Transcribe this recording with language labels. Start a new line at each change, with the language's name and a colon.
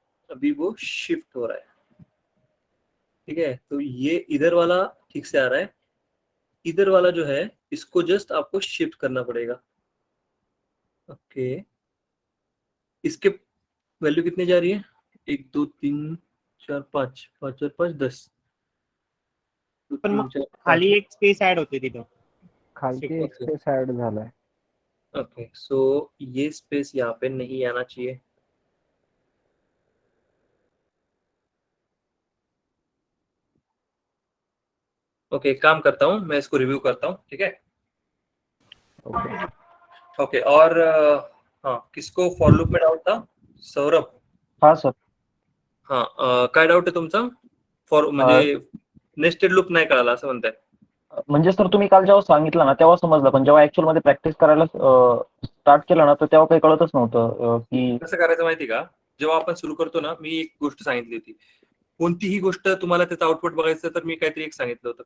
Hindi: अभी वो शिफ्ट हो रहा है, ठीक है. तो ये इधर वाला ठीक से आ रहा है, इधर वाला जो है इसको जस्ट आपको शिफ्ट करना पड़ेगा. ओके, इसके वैल्यू कितने जा रही है? 1 2 3 4 5 5 और 5 10.
Marathi: पण मग खाली एक स्पेस ऍड होते तिथं. खालची एक स्पेस ऍड झालाय.
Hindi: ओके, सो ये स्पेस यहाँ पे नहीं आना चाहिए. ओके, काम करता हूँ मैं, इसको रिव्यू करता हूँ, ठीक है. ओके, और हाँ, किसको फॉर लूप में डाउट था? सौरभ.
Marathi: हा सर. हाँ, काय डाऊट आहे तुमचा? फॉर म्हणजे नेस्टेड लूप नाही कळाला असं म्हणताय? म्हणजे सर तुम्ही काल जेव्हा सांगितलं ना तेव्हा समजलं, पण जेव्हा ऍक्च्युअल मध्ये प्रॅक्टिस करायला स्टार्ट केलं ना तर तेव्हा काही कळतच नव्हतं की कसं करायचं माहिती का. जेव्हा आपण सुरू करतो ना, मी एक गोष्ट सांगितली होती, कोणतीही गोष्ट तुम्हाला त्याचं आउटपुट बघायचं तर मी काहीतरी एक सांगितलं होतं.